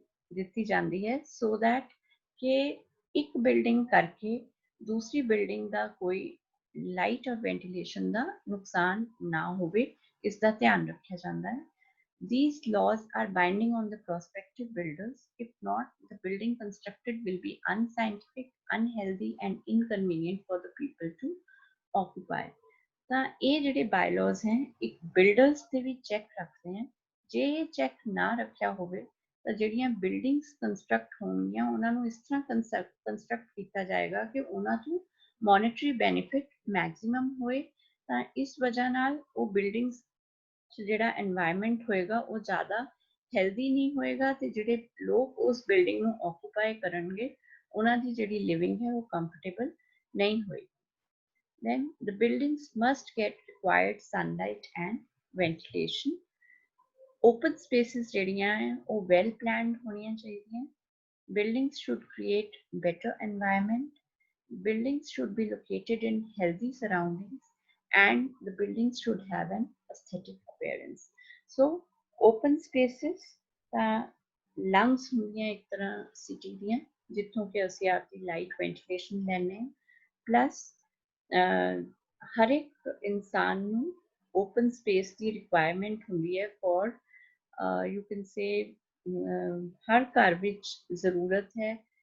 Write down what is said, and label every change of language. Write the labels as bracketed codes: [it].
[pa] ਦਿੱਤੀ ਜਾਂਦੀ ਹੈ [en] so that [pa] ਕਿ ਇੱਕ ਬਿਲਡਿੰਗ ਕਰਕੇ ਦੂਸਰੀ ਬਿਲਡਿੰਗ ਦਾ ਕੋਈ ਲਾਈਟ ਔਰ ਵੈਂਟੀਲੇਸ਼ਨ ਦਾ ਨੁਕਸਾਨ ਨਾ ਹੋਵੇ ਇਸ ਦਾ ਧਿਆਨ ਰੱਖਿਆ ਜਾਂਦਾ ਹੈ। [en] These laws are binding on the prospective builders. If not, the building constructed will be unscientific, unhealthy, and inconvenient for the people to occupy. [pa] ਤਾਂ ਇਹ ਜਿਹੜੇ ਬਾਇਲਾਜ਼ ਹੈ ਇੱਕ ਬਿਲਡਰਸ ਤੇ ਵੀ ਚੈੱਕ ਰੱਖਦੇ ਹਨ। ਜੇ ਇਹ ਚੈੱਕ ਨਾ ਰੱਖਿਆ ਹੋਵੇ ਤਾਂ ਜਿਹੜੀਆਂ ਬਿਲਡਿੰਗਸ ਕੰਸਟਰਕਟ ਹੋਣਗੀਆਂ ਉਹਨਾਂ ਨੂੰ ਇਸ ਤਰ੍ਹਾਂ ਕੰਸਟਰਕਟ ਕੀਤਾ ਜਾਏਗਾ ਕਿ ਉਹਨਾਂ ਤੋਂ ਮੋਨਿਟਰੀ ਬੈਨੀਫਿਟ ਮੈਕਸਿਮਮ ਹੋਏ। ਤਾਂ ਇਸ ਵਜ੍ਹਾ ਨਾਲ ਉਹ ਬਿਲਡਿੰਗਸ ਜਿਹੜਾ এনवायरमेंट ਹੋਏਗਾ ਉਹ ਜ਼ਿਆਦਾ ਹੈਲਦੀ ਨਹੀਂ ਹੋਏਗਾ ਤੇ ਜਿਹੜੇ ਲੋਕ ਉਸ ਬਿਲਡਿੰਗ ਨੂੰ ਆਕੂਪਾਈ ਕਰਨਗੇ ਉਹਨਾਂ ਦੀ ਜਿਹੜੀ ਲਿਵਿੰਗ ਹੈ ਉਹ ਕੰਫਰਟੇਬਲ ਨਹੀਂ ਹੋਏਗੀ। [en] Then the buildings must get required sunlight and ventilation. Open spaces [pa] ਜਿਹੜੀਆਂ ਹੈ ਉਹ [en] well planned [pa] ਹੋਣੀਆਂ ਚਾਹੀਦੀਆਂ। [en] Buildings should create better environment. Buildings should be located in healthy surroundings and the buildings should have an aesthetic appearance. So open spaces [pa] ਤਾਂ lungs ਹੁੰਦੀਆਂ ਇੱਕ ਤਰ੍ਹਾਂ city ਦੀਆਂ ਜਿੱਥੋਂ ਕਿ ਅਸੀਂ ਆਪਦੀ ਲਾਈਟ ਵੈਂਟੀਲੇਸ਼ਨ ਲੈਂਦੇ ਹਾਂ ਪਲੱਸ ਹਰ ਇੱਕ ਇਨਸਾਨ ਨੂੰ ਓਪਨ ਸਪੇਸ ਦੀ ਰਿਕੁਆਇਰਮੈਂਟ ਹੁੰਦੀ ਹੈ [en] for you can say [pa] ਹਰ ਘਰ ਵਿੱਚ ਜ਼ਰੂਰਤ ਹੈ